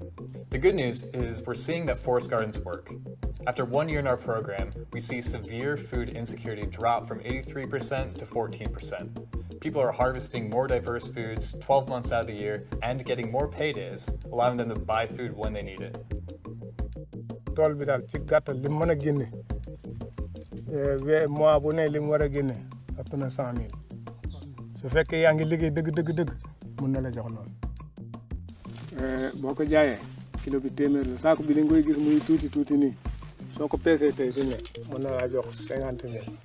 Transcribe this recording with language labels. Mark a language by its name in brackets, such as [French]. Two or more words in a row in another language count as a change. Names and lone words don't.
[English] The good news is we're seeing that forest gardens work. After 1 year in our program, we see severe food insecurity drop from 83% to 14%. People are harvesting more diverse foods 12 months out of the year and getting more paydays, allowing them to buy food when they need it. [Wolof] tool bi daal ci gàttal li mu mën a génne mois bu ne li mu war a génne ëpp na 100 000 su fekkee yaa ngi liggéey dëgg mun na la jox lool. boo ko jaayee kilo bi téeméer la saako bi da nga koy gis muy tuuti nii soo ko peesee tey fi ne mun na laa jox 50 000.